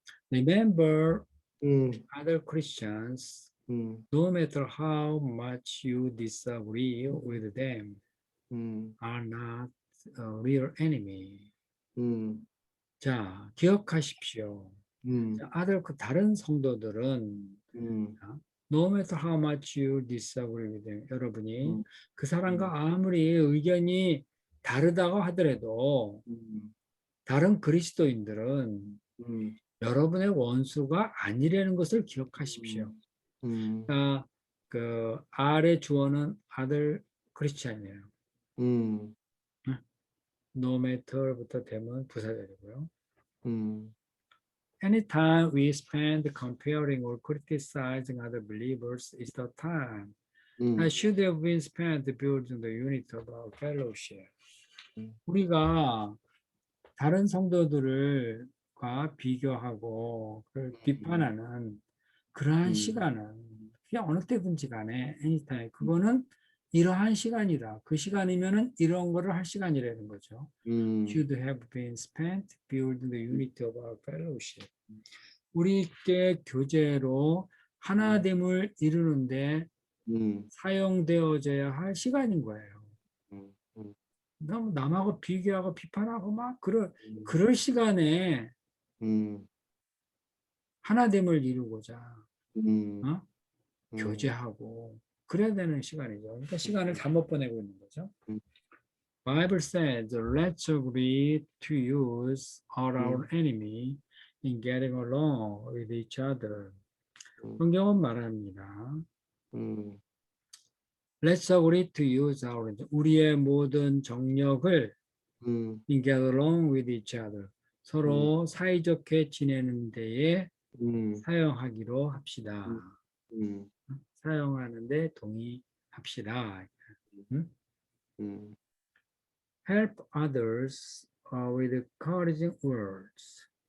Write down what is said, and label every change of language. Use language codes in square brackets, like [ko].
[en] Remember, other Christians, no matter how much you disagree with them, are not a real enemy. [ko] 자, 기억하십시오. 자, other 그 다른 성도들은 [en] no matter how much you disagree with them, [ko] 여러분이 그 사람과 아무리 의견이 다르다고 하더라도 다른 그리스도인들은 여러분의 원수가 아니라는 것을 기억하십시오. 그 R의 주어는 other Christian이에요. No matter부터 되면 부사절이고요. [en] Anytime we spend comparing or criticizing other believers is the time that should have been spent building the unity of our fellowship. [ko] 우리가 다른 성도들과 비교하고 비판하는 그러한 시간은 그냥 어느 때든지 간에 anytime 그거는 이러한 시간이다. 그 시간이면은 이런 거를 할 시간이라는 거죠. [en] Should have been spent building the unity of our fellowship. [ko] 우리께 교제로 하나됨을 이루는데 사용되어져야 할 시간인 거예요. 너무 남하고 비교하고 비판하고 막 그럴 시간에 하나됨을 이루고자 교제하고 그래야 되는 시간이죠. 그러니까 시간을 잘못 보내고 있는 거죠. [en] Bible says, let's agree to use all our enemy in getting along with each other. [ko] 성경은 말합니다. [en] Let's agree to use our [ko] 우리의 모든 정력을 [en] in get along with each other. [ko] 서로 사이좋게 지내는 데에 사용하기로 합시다. 사용하는데 동의합시다. [en] Help others with encouraging words.